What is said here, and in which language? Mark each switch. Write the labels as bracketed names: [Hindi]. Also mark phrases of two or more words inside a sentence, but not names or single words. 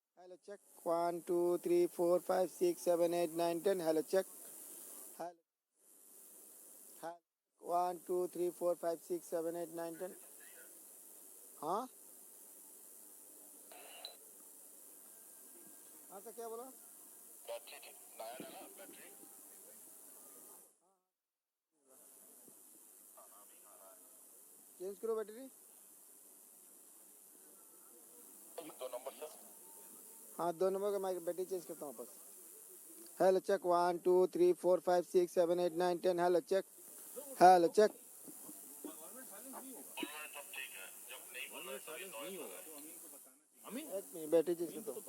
[English] Hello, check. 1, 2, 3, 4, 5, 6, 7, 8, 9, 10. Hello, check. Hello. Hello. 1, 2, 3, 4, 5, 6, 7, 8, 9, 10. [Hindi] हाँ हाँ तो क्या बोला? चेंज करो बैटरी. हाँ 2 नंबर का मैं [English] battery change [Hindi] करता हूँ वापस. [English] Hello, check. 1, 2, 3, 4, 5, 6, 7, 8, 9, 10. Hello, check. Hello, check. [Hindi] एक मिनट [English] battery change [Hindi] करता हूँ.